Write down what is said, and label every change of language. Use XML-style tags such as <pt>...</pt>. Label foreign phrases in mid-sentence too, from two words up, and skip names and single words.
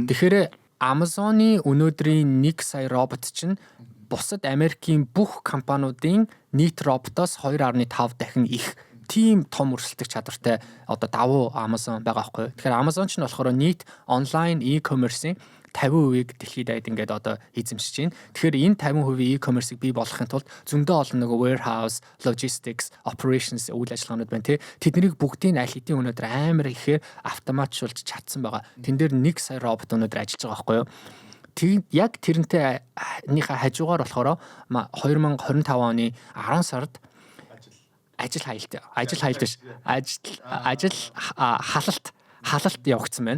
<mn>Тэгэхээр Amazon-ы өнөөдрийн 1 сая робот чинь бусад Америкийн бүх компаниудын нийт роботоос 2.5 дахин их тийм том өрсөлдөх чадвартай одоо давуу Amazon байгаа байхгүй. Тэгэхээр Amazon ч нь болохоор нийт онлайн e-commerce-ийн 50%-ийг дэлхийд айд ингээд одоо эзэмшиж байна. Тэгэхээр энэ 50% e-commerce-ыг бий болгохын тулд зөндөө олон нөгөө</mn> <en>warehouse, logistics, operations</en> <mn>үйл ажиллагаанууд байна тий. Тэднийг бүгдийг аль хэдийн өнөөдөр амар ихээр автоматжуулж чадсан байгаа. Тэн дээр 1 сая робот өнөөдөр ажиллаж байгаа байхгүй юу? Яг тэрнтэйнийхээ хажуугаар болохоор 2025 оны 10 сард ажил халалт явагдсан байна.</mn>